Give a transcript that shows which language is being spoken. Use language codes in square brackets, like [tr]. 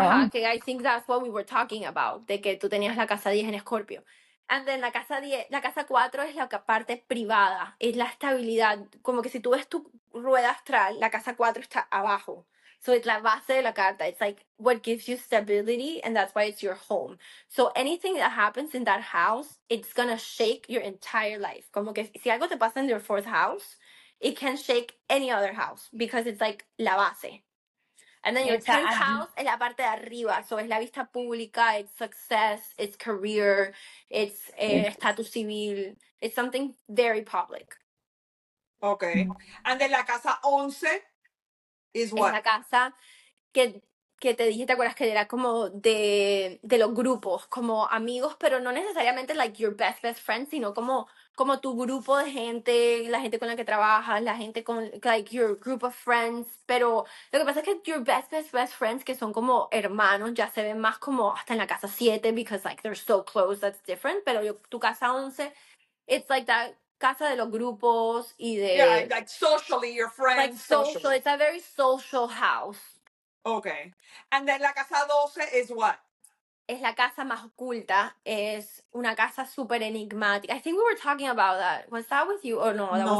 [es] Ajá, que [en] I think that's what we were talking about, [es] de que tú tenías la casa 10 en Escorpio. [en] And then [es] la casa 10, la casa 4 es la parte privada, es la estabilidad, como que si tú ves tu rueda astral, la casa 4 está abajo. [en] So it's [es] la base de la carta. [en] It's like what gives you stability and that's why it's your home. So anything that happens in that house, it's gonna shake your entire life. [es] Como que si algo te pasa en [en] your fourth house, it can shake any other house because it's like la base. And then your [es] esa, [en] 10th house [es] es la parte de arriba, [en] so [es] es la vista pública, [en] it's success, it's career, it's [es] estatus civil, [en] it's something very public. Okay. And then [es] la casa 11 [en] is [es] Es [en] what? [es] la casa que, que te dije, ¿te acuerdas que era como de los grupos, como amigos, pero no necesariamente [en] like your best friends, [es] sino como tu grupo de gente, la gente con la que trabajas, la gente con, [en] like your group of friends, [es] pero lo que pasa es que [en] your best friends, [es] que son como hermanos, ya se ven más como hasta en la casa 7, [en] because like they're so close, that's different, [es] pero tu casa 11, [en] it's like that [es] casa de los grupos y [en] Yeah, [es] de, [en] like socially, your like friends social, socially. it's a very social house. Okay. And then [es] la casa 12 [en] is what? [es] Es la casa más oculta, es una casa súper enigmática. [en] I think we were talking about that. Was that with you? Oh no, that was